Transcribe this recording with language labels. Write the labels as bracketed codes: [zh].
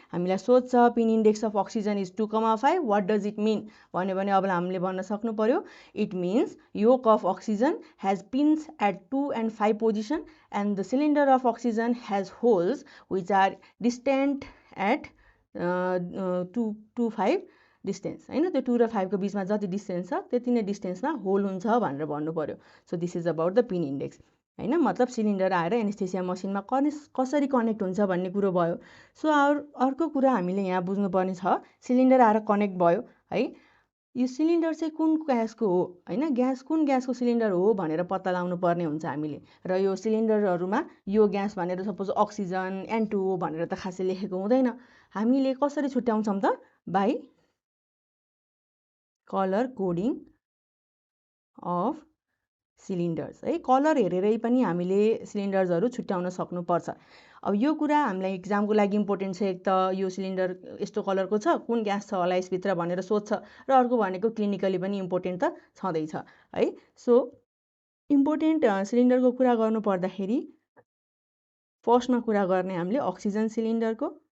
[ne] हामीलाई सोध्छ [en] pin index of oxygen is 2,5, what does it mean [ne] भन्यो भने अब हामीले भन्न सक्नु पर्यो [en] It means yoke of oxygen has pins at 2 and 5 position and the cylinder of oxygen has holes which are distant at 2-5 distance होइन। [ne] त्यो 2 र 5 को बिचमा जति डिस्टेन्स छ त्यति नै डिस्टेन्समा होल हुन्छ भनेर भन्नु पर्यो। [en] So this is about the pin index होइन। [ne] मतलब सिलिन्डर आएर एनेस्थेसिया मसिनमा कसरी कनेक्ट हुन्छ भन्ने कुरो भयो। सो अर्को कुरा हामीले यहाँ बुझ्नुपर्ने छ, सिलिन्डर आएर कनेक्ट भयो है, यो सिलिन्डर चाहिँ कुन ग्यासको हो होइन, ग्यास कुन ग्यासको सिलिन्डर हो भनेर पत्ता लगाउनु पर्ने हुन्छ हामीले। र यो सिलिन्डरहरूमा यो ग्यास भनेर सपोज अक्सिजन N2O भनेर त खासै लेखेको हुँदैन। हामीले कसरी छुट्याउँछौँ त? [en] By colour coding of cylinders है। [ne] कलर हेरेरै पनि हामीले सिलिन्डर्सहरू छुट्याउन सक्नुपर्छ। अब यो कुरा हामीलाई इक्जामको लागि इम्पोर्टेन्ट छ। एक त यो सिलिन्डर यस्तो कलरको छ, कुन ग्यास छ होला यसभित्र भनेर सोध्छ, र अर्को भनेको क्लिनिकली पनि इम्पोर्टेन्ट त छँदैछ है। सो इम्पोर्टेन्ट सिलिन्डरको कुरा गर्नु पर्दाखेरि फर्स्टमा कुरा गर्ने हामीले अक्सिजन सिलिन्डरको।